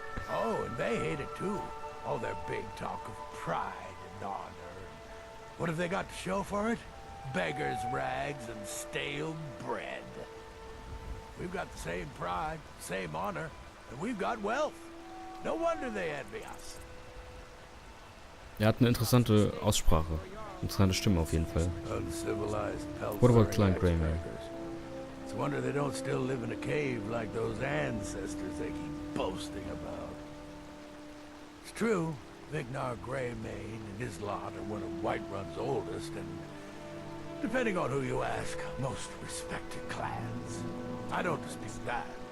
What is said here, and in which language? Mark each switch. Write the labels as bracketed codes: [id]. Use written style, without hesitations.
[en] Oh, and they hate it too. All their big talk of pride and honor. What have they got to show for it? Beggars' rags and stale bread. We've got the same pride, same honor, and we've got wealth. No wonder they envy us. [de] Er hat eine interessante Aussprache. Interessante Stimme auf jeden Fall. [en] Uncivilized What about Clan Greymane? It's a wonder they don't still live in a cave like those ancestors they keep boasting about. It's true, Vignar Greymane and his lot are one of Whiterun's oldest and, depending on who you ask, most respected clans. I don't dispute that.